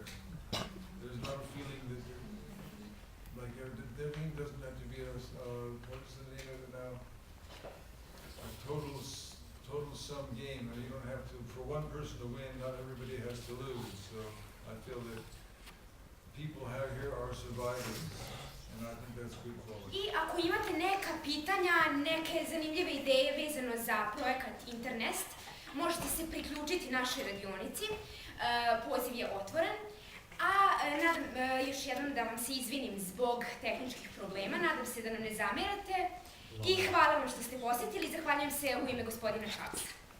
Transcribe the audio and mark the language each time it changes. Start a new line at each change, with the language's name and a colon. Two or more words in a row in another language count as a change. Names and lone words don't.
English: There's not a feeling that everything doesn't have to be what is the name of it now? A total sum game. You don't have to, for one person to win, not everybody has to lose. So I feel that people here are survivors, and I think that's good quality.
Bosnian: I ako imate neka pitanja, neke zanimljive ideje vezano za projekat Internest, možete se priključiti našoj radionici. Poziv je otvoren. A nadam još jednom da vam se izvinim zbog tehničkih problema, nadam se da nam ne zamjerate i hvala vam što ste posjetili, zahvaljujem se u ime gospodina Čarlsa.